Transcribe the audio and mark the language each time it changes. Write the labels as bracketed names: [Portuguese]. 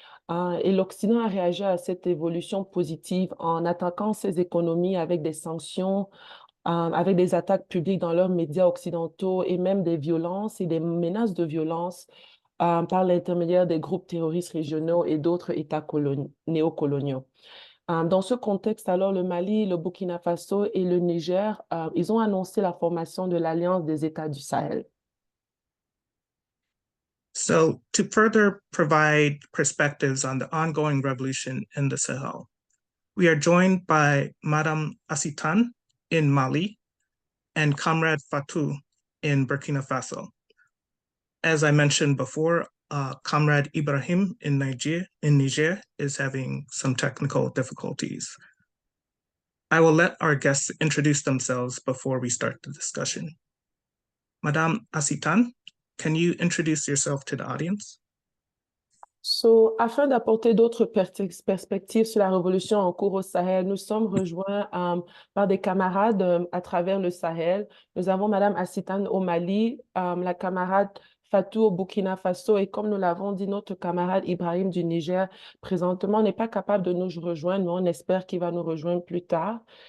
[French] Et l'Occident a réagi à cette évolution positive en attaquant ces économies avec des sanctions, avec des attaques publiques dans leurs médias occidentaux et même des violences et des menaces de violence par l'intermédiaire des groupes terroristes régionaux et d'autres États néocoloniaux. Dans ce contexte, alors, le Mali, le Burkina Faso et le Niger, ils ont annoncé la formation de l'Alliance des États du Sahel. [English] So, to further provide perspectives on the ongoing revolution in the Sahel, we are joined by Madame Assitan in Mali and Comrade Fatou in Burkina Faso. As I mentioned before, Comrade Ibrahim in Niger is having some technical difficulties. I will let our guests introduce themselves before we start the discussion. Madame Assitan, can you introduce yourself to the audience? [French] So, afin d'apporter d'autres perspectives sur la révolution en cours au Sahel, nous sommes rejoints par des camarades à travers le Sahel. Nous avons Madame Assitan au Mali, la camarade Fatou au Burkina Faso et comme nous l'avons dit, notre camarade Ibrahim du Niger présentement n'est pas capable de nous rejoindre, mais on espère qu'il va nous rejoindre plus tard.